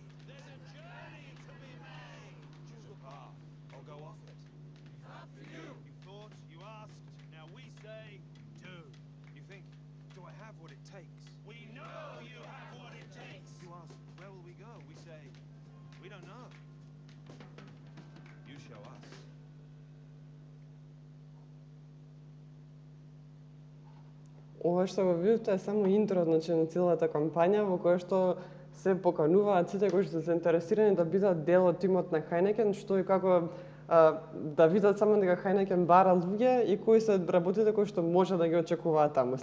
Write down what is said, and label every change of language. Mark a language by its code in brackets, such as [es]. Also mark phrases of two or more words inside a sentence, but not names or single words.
[en] There's a journey to be made. Choose a path or go off it. It's up to you. You thought, you asked, now we say, do. You think, do I have what it takes? We know you have what it takes. You ask, where will we go? We say, we don't know. You show us. [mk] Ова што го видите е само интро, значи, на целата кампања во која што се покануваат сите кои што се заинтересирани да бидат дел од тимот на Heineken, што и како да видат само дека Heineken бара луѓе и кои се работите кои што може да ги очекуваат таму.